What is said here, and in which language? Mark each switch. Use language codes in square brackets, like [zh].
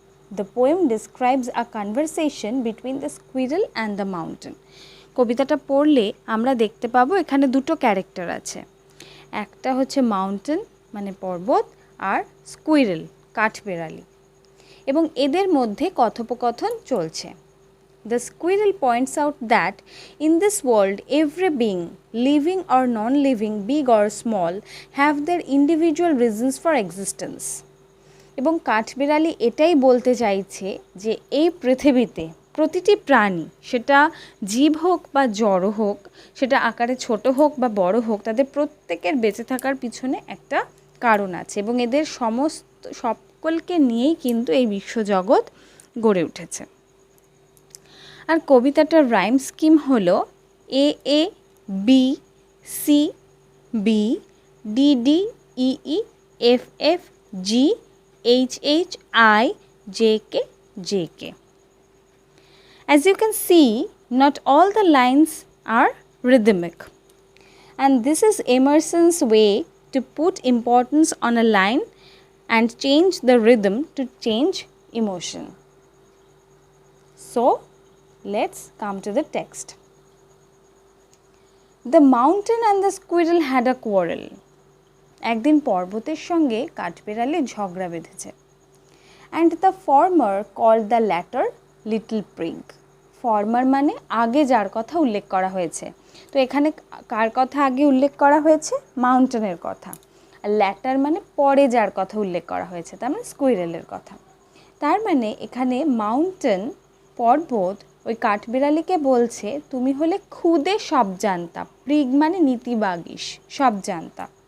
[en] The poem describes a conversation between the squirrel and the mountain. [bn] কবিতাটা পড়লে আমরা দেখতে পাবো এখানে দুটো ক্যারেক্টার আছে, একটা হচ্ছে মাউন্টেন মানে পর্বত, আর স্কুইরেল কাঠবেড়ালি, এবং এদের মধ্যে কথোপকথন চলছে। [en] The squirrel points out that in this world every being, living or non-living, big or small, have their individual reasons for existence. [bn] এবং কাঠবিড়ালি এটাই বলতে চাইছে যে এই পৃথিবীতে প্রতিটি প্রাণী, সেটা জীব হোক বা জড় হোক, সেটা আকারে ছোট হোক বা বড় হোক, তাদের প্রত্যেকের বেঁচে থাকার পিছনে একটা কারণ আছে এবং এদের সকলকে নিয়েই কিন্তু এই বিশ্বজগৎ গড়ে উঠেছে। আর কবিতাটার রাইম স্কিম হলো এ A B C B D D E E F F G H H I J K. [en] As you can see, not all the lines are rhythmic, and this is Emerson's way to put importance on a line and change the rhythm to change emotion. So, let's come to the text. The mountain and the squirrel had a quarrel. [bn] একদিন পর্বতের সঙ্গে কাঠবিড়ালির ঝগড়া বেঁধেছে। [en] And the former called the latter little prig. [bn] Former মানে আগে যার কথা উল্লেখ করা হয়েছে। তো এখানে কার কথা আগে উল্লেখ করা হয়েছে? মাউন্টেনের কথা। আর ল্যাটার মানে পরে যার কথা উল্লেখ করা হয়েছে, তার মানে স্কুইরেলের কথা। তার মানে এখানে মাউন্টেন পর্বত ওই কাঠবিড়ালিকে বলছে তুমি হলে খুদে সব জানতা, প্রিগ মানে নীতিবাগীশ, সব জানতা।